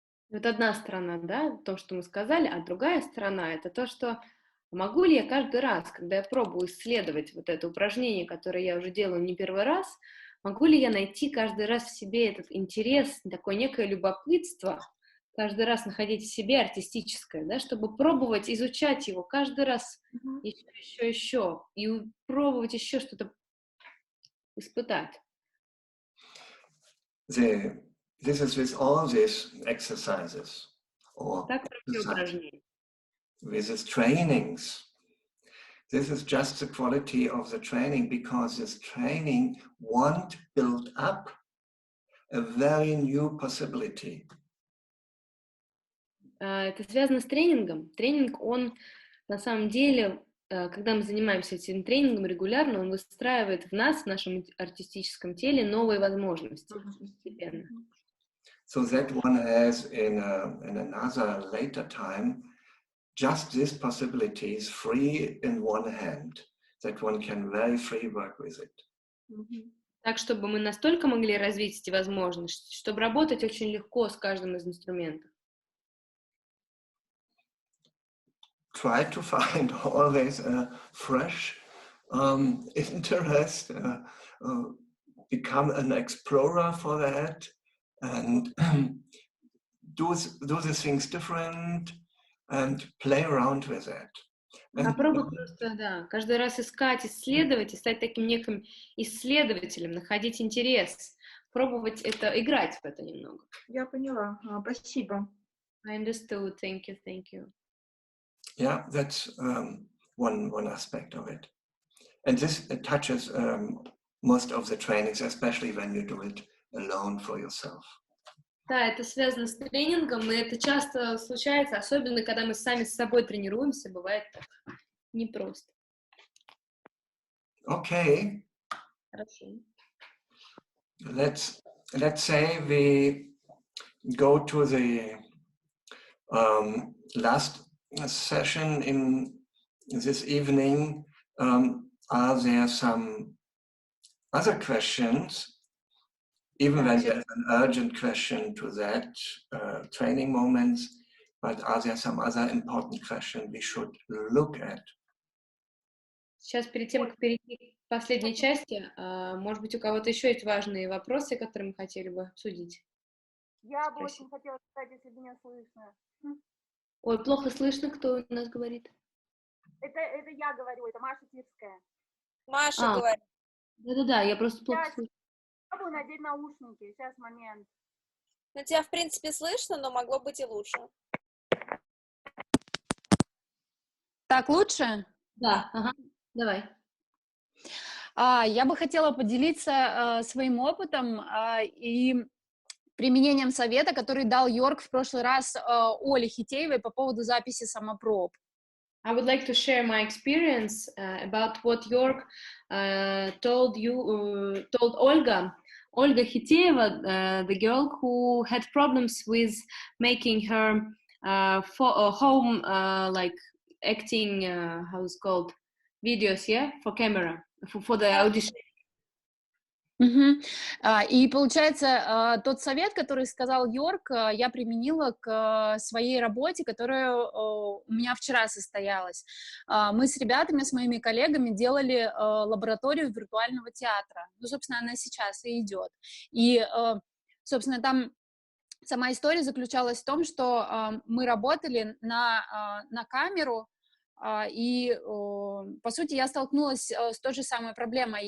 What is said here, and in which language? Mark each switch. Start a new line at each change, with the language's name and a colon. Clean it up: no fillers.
Russian: Вот одна сторона, да, то, что мы сказали, а другая сторона — это то, что могу ли я каждый раз, когда я пробую исследовать вот это упражнение, которое я уже делаю не первый раз, могу ли я найти каждый раз в себе этот интерес, такое некое любопытство, каждый раз находить в себе артистическое, да, чтобы пробовать изучать его каждый раз еще, и пробовать еще что-то испытать.
English: This is with all these exercises or with these trainings. This is just the quality of the training, because this training won't build up a very new possibility.
Russian: Это связано с тренингом. Тренинг, он на самом деле, когда мы занимаемся этим тренингом регулярно, он выстраивает в нас, в нашем артистическом теле, новые возможности постепенно.
English: So that one has in another later time just this possibilities free in one hand, that one can very free work with it.
Russian: Так, чтобы мы настолько могли развить эти возможности, чтобы работать очень легко с каждым из инструментов.
English: Try to find always a fresh interest, become an explorer for that, and do the things different and play around with that.
Russian: Попробуй просто, да, каждый раз искать, исследовать и стать таким неким исследователем, находить интерес, пробовать это, играть в это немного. Я поняла. Спасибо.
English: I understood. Thank you. Yeah, that's one aspect of it. And this touches most of the trainings, especially when you do it alone for yourself.
Russian: Да, это связано с тренингом, и это часто случается, особенно когда мы сами с собой тренируемся, бывает так непросто.
English: Okay.
Russian: Хорошо.
English: Let's say we go to the last session in this evening. Are there some other questions? Even when there's an urgent question to that training moments, but are there some other important questions we should look at?
Russian: Сейчас, перед тем, как перейти к последней части, может быть, у кого-то еще есть важные вопросы, которые мы хотели бы обсудить? Я бы очень хотела сказать, если меня слышно. Ой, плохо слышно, кто у нас говорит? Это я говорю, это Маша Тирская. Маша говорит. Да, я просто плохо слышу. Попробую надеть наушники, сейчас момент. Ну, тебя, в принципе, слышно, но могло быть и лучше. Так лучше? Да, давай. Я бы хотела поделиться своим опытом и применением совета, который дал Йорг в прошлый раз Оле Хитеевой по поводу записи самопроб.
English: I would like to share my experience about what Йорг told Olga Хитеева, the girl who had problems with making her home like acting, how it's called, videos, yeah, for camera, for the audition.
Russian: И получается, тот совет, который сказал Йорг, я применила к своей работе, которая у меня вчера состоялась. Мы с ребятами, с моими коллегами делали лабораторию виртуального театра. Ну, собственно, она сейчас и идет. И, собственно, там сама история заключалась в том, что мы работали на камеру, и, по сути, я столкнулась с той же самой проблемой.